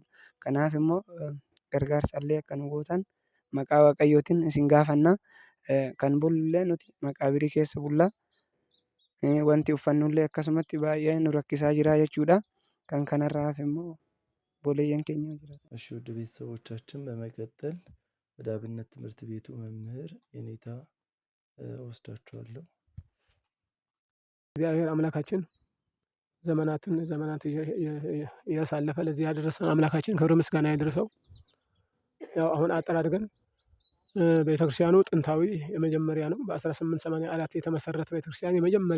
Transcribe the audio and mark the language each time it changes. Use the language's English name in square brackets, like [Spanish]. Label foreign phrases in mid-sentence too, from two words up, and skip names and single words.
[Oromo] Kanaaf immoo gargaarsallee akka nu gootan maqaa Waaqayyootiin isin gaafanna. Kan bullullee nuti maqaabirii keessa bulla. Wanti uffannullee akkasumatti baay'ee nu rakkisaa jira jechuudha. Kan kanarraa hafe immoo boleeyyan keenya jira. [Amharic] እሺ ውድ ቤተሰቦቻችን በመቀጠል ወደ አብነት ትምህርት ቤቱ መምህር የኔታ ወስዳችኋለሁ። እግዚአብሔር አምላካችን ዘመናት እያሳለፈ ለዚህ ያደረሰን አምላካችን ክብር ምስጋና ይድረሰው። ያው አሁን አጠር አድርገን ቤተክርስቲያኑ ጥንታዊ የመጀመሪያ ነው። በ1884 የተመሰረተ ቤተክርስቲያን የመጀመሪያ